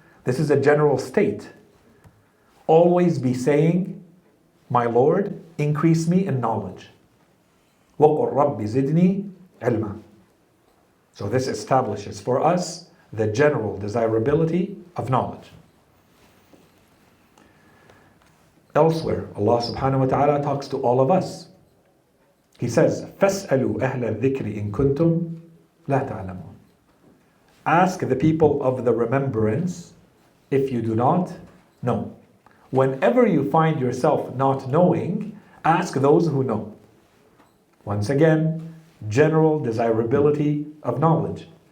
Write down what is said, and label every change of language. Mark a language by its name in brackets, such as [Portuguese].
[English] This is a general state. Always be saying, my Lord, increase me in knowledge. [Arabic] وَقُلْ رَبِّ زِدْنِي عِلْمًا. [English] So this establishes for us the general desirability of knowledge. Elsewhere, Allah subhanahu wa ta'ala talks to all of us. He says, [Arabic] فَاسْأَلُوا أَهْلَ الذِّكْرِ إِن كُنْتُمْ لَا تَعْلَمُونَ. [English] Ask the people of the remembrance if you do not know. Whenever you find yourself not knowing, ask those who know. Once again, general desirability of knowledge.